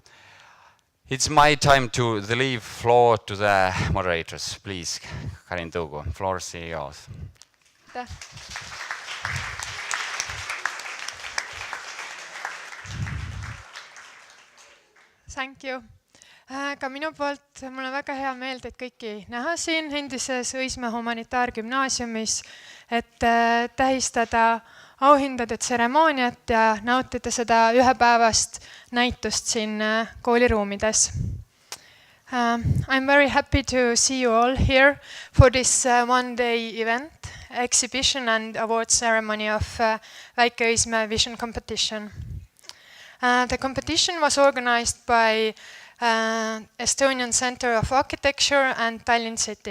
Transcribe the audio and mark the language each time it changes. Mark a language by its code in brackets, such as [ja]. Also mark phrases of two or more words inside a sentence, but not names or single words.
[en] So It's my time to leave floor to the moderators. Please, Karin Tõugu, floor is yours. Thank you. [et] Ka minu poolt mul on väga hea meel teid kõiki näha siin endises Õismäe humanitaargümnaasiumis, et tähistada auhindade tseremooniat ja nautida seda ühepäevast näitust siin kooliruumides. [en] I'm very happy to see you all here for this one-day event, exhibition and award ceremony of Va Lk Vision competition. The competition was organized by Estonian Center of Architecture and Tallinn City.